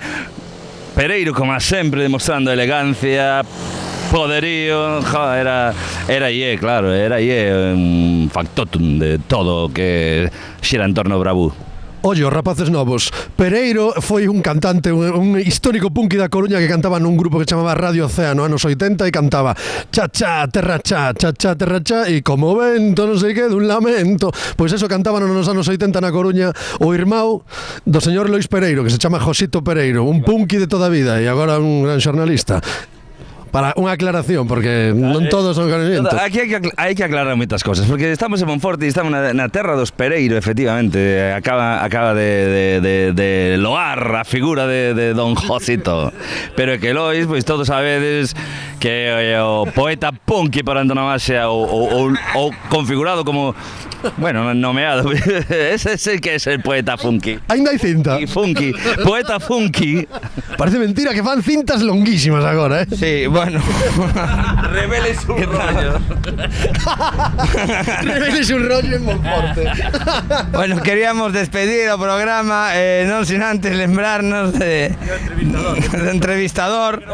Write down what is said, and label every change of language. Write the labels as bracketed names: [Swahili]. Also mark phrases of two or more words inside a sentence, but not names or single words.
[Galician] Pereiro, como sempre, demostrando elegancia, poderío, era claro, era un factotum de todo o que xera en torno ao Bravú. Ollo, rapaces novos, Pereiro foi un cantante, un histórico punky da Coruña que cantaba nun grupo que chamaba Radio Océano anos 80 e cantaba cha-cha, terra-cha, cha-cha, terra-cha e como vento, non sei que, dun lamento. Pois eso cantaban nos anos 80 na Coruña o irmão do señor Lois Pereiro, que se chama Josito Pereiro, un punky de toda a vida e agora un gran xornalista. para unha aclaración, porque non todos son coñecementos. Aquí hai que aclarar moitas cosas, porque estamos en Monforte e estamos na terra do Espereiro, efectivamente. Acaba de loar a figura de Don Josito. Pero que Lois, pois todos sabedes que o poeta punky por antonomasia ou configurado como, bueno, nomeado. [Spanish] Ese sí que es el poeta funky. [Galician] Ainda hai cinta. [Spanish] Y funky, poeta funky. [Galician] Parece mentira que fan cintas longuísimas agora, [Spanish] Sí, bueno. Reveles un rollo. Reveles un rollo en Monforte. [Galician] Bueno, queríamos despedir o programa, non sin antes lembrarnos de entrevistador.